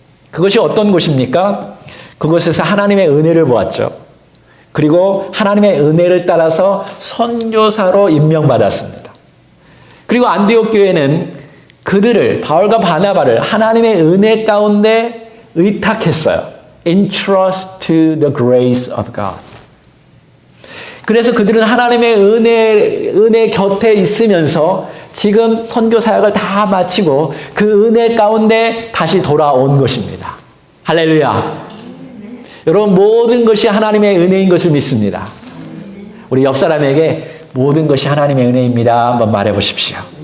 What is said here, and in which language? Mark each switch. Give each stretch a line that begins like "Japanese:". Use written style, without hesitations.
Korean: 그것이 어떤 곳입니까? 그곳에서 하나님의 은혜를 보았죠. 그리고 하나님의 은혜를 따라서 선교사로 임명받았습니다. 그리고 안디옥 교회는 그들을, 바울과 바나바를 하나님의 은혜 가운데 의탁했어요.
English: Entrust to the grace of God.
Korean: 그래서 그들은 하나님의 은혜 곁에 있으면서 지금 선교 사역을 다 마치고 그 은혜 가운데 다시 돌아온 것입니다. 할렐루야. 여러분, 모든 것이 하나님의 은혜인 것을 믿습니다. 우리 옆 사람에게 모든 것이 하나님의 은혜입니다. 한번 말해 보십시오.